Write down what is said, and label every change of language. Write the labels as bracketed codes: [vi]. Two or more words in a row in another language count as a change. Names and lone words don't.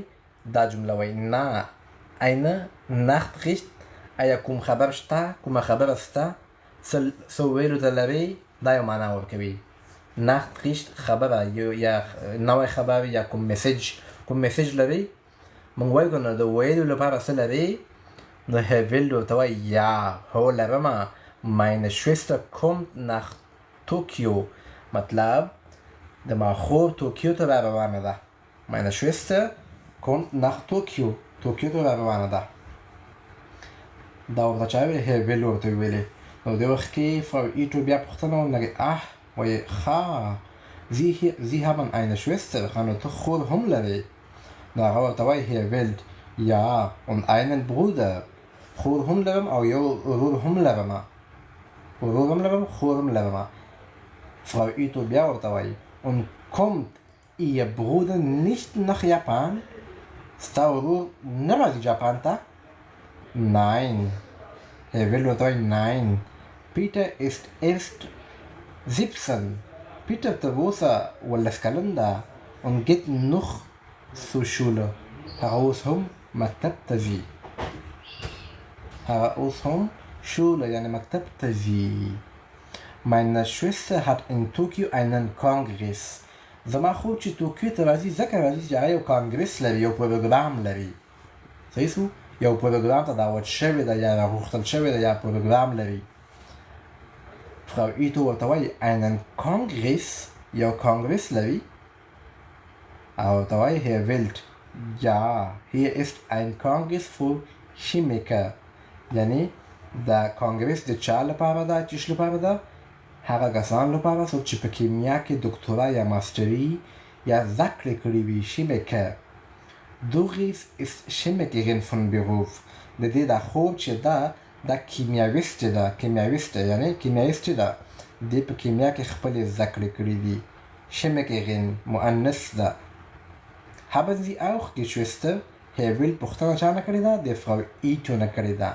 [ps] دا جمله وایي نه [de] eine Nachricht، [ps] آیا کوم خبر شته، کومه خبره شته، څه ویلو ته لرئ، دا یو معنا ورکوي. Nachricht خبره یا نوی خبر یا کوم میسیج لرئ، موږ وایو که نه د ویلو لپاره څه لرئ، نو Herr Wild ورته وایي یا هو لرمه. [de] Meine Schwester kommt nach Tokio، [ps] مطلب د ما خور توکیو ته را روانه ده. [de] Meine Schwester kommt nach Tokio، [ps] توکیو ته را روانه ده. دا ورته چا ویلې؟ Herr Wild ورته ویلې. نو دې وخت کې Frau Ito بیا پوښتنه ونکړي، وایي ښه [de] Sie haben eine Schwester، [ps] نو ته خور هم لرې. نو هغه ورته وایي Herr Wild [de] ja und einen Bruder، [ps] خور هم لرم او یو ورور هم لرم، خور هم لرم. [de] Frau Ito بیا [ps] ورته وایي [de] und kommt Ihr Bruder nicht nach Japan؟ [ps] ستا ورور نه راځي جاپان ته؟ Nein. Herr Wild ورته وایي nein. [de] Peter ist erst 17. Peter [ps] ته اوسه 11 کلن ده [de] und geht noch zur Schule، [ps] هغه اوس هم مکتب ته ځي. هغه اوس هم Schule یعنی مکتب ته ځي. [de] Meine Schwester hat in Tokio einen Kongress، [ps] زما خور چې توکیو ته راځي ځکه راځي چې هغه یو کانګرس لري، یو پروګرام لري. صحیح سو؟ یو پروګرام ته دعوت شوې ده یا راغوښتل شوې ده یا پروګرام لري. Frau Ito ورته وایي [de] einen Kongress، [ps] یو کانګرس لري. او ورته وایي [de] Herr Wild ja hier ist ein Kongress für Chemiker، [ps] یعنی دا کانګرس د چا لپاره ده، چیش لپاره ده؟ هغه کسان لپاره څوک چې په کیمیا کې دکتورا یا ماستري یا زده کړې کړې وي. [de] Chemiker. Doris ist Chemikerin von Beruf، [ps] د دې دا خوب چې ده دا کیمیاویست ده، یعنی کیمیاویست ده، دې په کیمیا کې خپلې زده کړې کړې دي. Chemikerin مؤنث ده. [de] Haben Sie auch Geschwister؟ [ps] Herr Wild پوښتنه چا نه کړې ده؟ د Frau Ito نه کړې ده.